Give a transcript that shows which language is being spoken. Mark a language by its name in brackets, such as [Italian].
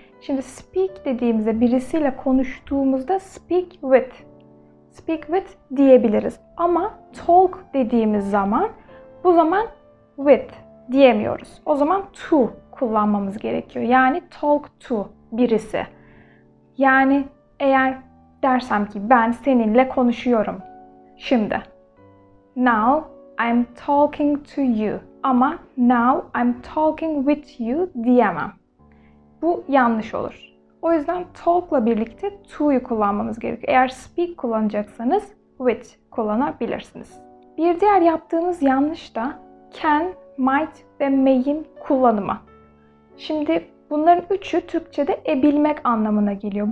[Turkish] Şimdi speak dediğimizde birisiyle konuştuğumuzda speak with diyebiliriz. Ama talk dediğimiz zaman bu zaman with diyemiyoruz. O zaman to kullanmamız gerekiyor. Yani talk to birisi. Yani eğer dersem ki ben seninle konuşuyorum. Şimdi [English] now I'm talking to you. [Turkish] Ama [English] now I'm talking with you [Turkish] diyemem. Bu yanlış olur. O yüzden talk'la birlikte to'yu kullanmamız gerekiyor. Eğer speak kullanacaksanız with kullanabilirsiniz. Bir diğer yaptığımız yanlış da can, might ve may'in kullanımı. Şimdi bunların üçü Türkçe'de bilmek anlamına geliyor.